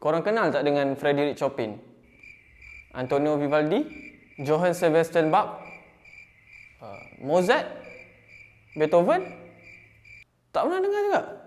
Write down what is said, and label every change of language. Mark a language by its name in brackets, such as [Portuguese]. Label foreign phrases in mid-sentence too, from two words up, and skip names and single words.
[Malay] Korang kenal tak dengan Frédéric Chopin? Antonio Vivaldi? Johann Sebastian Bach? Mozart? Beethoven? Tak pernah dengar juga?